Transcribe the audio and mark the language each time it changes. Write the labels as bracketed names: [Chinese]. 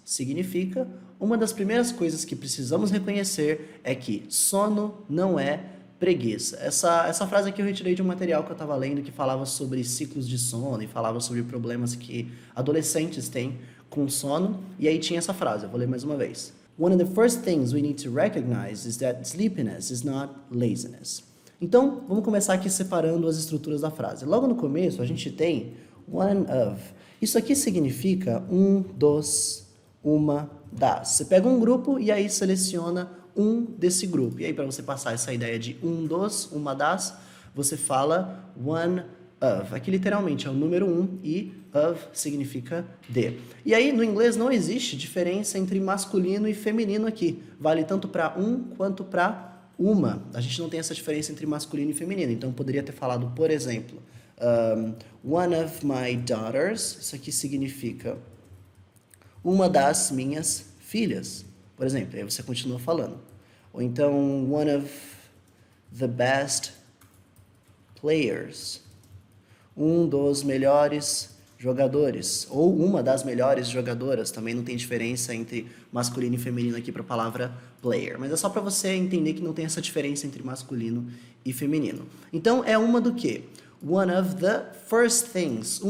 [Portuguese] Significa, uma das primeiras coisas que precisamos reconhecer é que sono não é preguiça. Essa frase aqui eu retirei de um material que eu estava lendo que falava sobre ciclos de sono e falava sobre problemas que adolescentes têm com sono. E aí tinha essa frase, eu vou ler mais uma vez. [English] One of the first things we need to recognize is that sleepiness is not laziness. [Portuguese] Então, vamos começar aqui separando as estruturas da frase. Logo no começo, a gente tem one of. Isso aqui significa um dos, uma das. Você pega um grupo e aí seleciona um desse grupo. E aí, para você passar essa ideia de um dos, uma das, você fala one of. Aqui, literalmente, é o número e of significa de. E aí, no inglês, não existe diferença entre masculino e feminino aqui. Vale tanto para um quanto para uma. A gente não tem essa diferença entre masculino e feminino. Então, eu poderia ter falado, por exemplo, [English] one of my daughters. [Portuguese] Isso aqui significa uma das minhas filhas. Por exemplo, aí você continua falando. Ou então, [English] one of the best players. [Portuguese] Um dos melhores jogadores. Ou uma das melhores jogadoras. Também não tem diferença entre masculino e feminino aqui para a palavra player. Mas é só para você entender que não tem essa diferença entre masculino e feminino. Então, é uma do quê? [English] One of the first things.